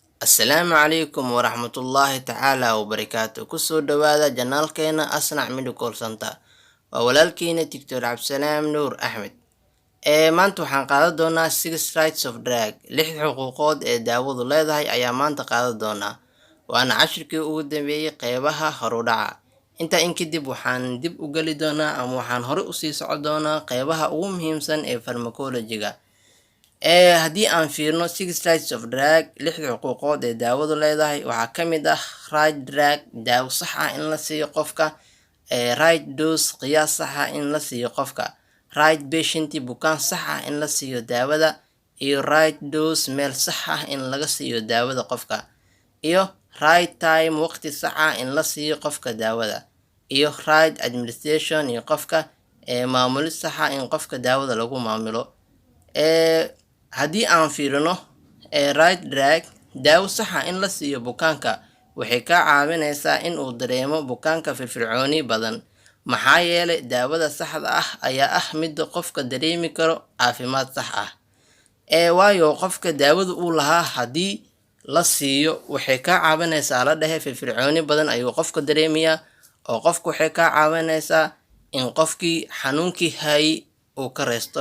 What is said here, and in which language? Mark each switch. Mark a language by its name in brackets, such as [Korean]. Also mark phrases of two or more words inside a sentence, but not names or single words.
[Arabic] السلام عليكم ورحمة الله تعالى وبركاته. [Somali] Kusoo dhawaada janaalkeena Asnac Medical Center. Waa walaalkiina Dr. Cabdisalaam Nuur Axmed. Maanta waxaan qaadan doonaa 6 [English] rights of drug. [Somali] 6 xuquuqood ee daawadu leedahay ayaa maanta qaadan doonaa. Waana cashirkii ugu dambeeyay qeybaha horudhaca. Intaa in kadib waxaan dib u geli doonaa ama waxaan hore u sii socon doonaa qeybaha ugu muhiimsan ee pharmacology-ga. Haddii aan fiirno 6 [English] rights of drug, [Somali] 6 xuquuqood ee daawadu leedahay waxaa ka mid ah [English] right drug, [Somali] daawo sax ah in la siiyo qofka, [English] right dose, [Somali] qiyaas sax ah in la siiyo qofka, [English] right patient, [Somali] bukaan sax ah in la siiyo daawada, iyo [English] right dose, [Somali] meel sax ah in laga siiyo daawada qofka, iyo [English] right time, [Somali] waqti sax ah in la siiyo qofka daawada, iyo [English] right administration, [Somali] iyo qofka maamulis sax ah in qofka daawada lagu maamulo. Haddii aan fiirino [English] right drug, [Somali] daawo sax ah in la siiyo bukaanka waxay ka caawinaysaa in uu dareemo bukaanka firfircooni badan, maxaa yeelay daawada saxda ah ayaa ah midda qofka dareemi karo caafimaad sax ah. Waayo qofka daawada uu lahaa haddii la siiyo waxay ka caawinaysaa la dhahay firfircooni badan ayuu qofka dareemayaa, oo qofka waxay ka caawinaysaa in qofkii xanuunkii hayay uu ka reysto.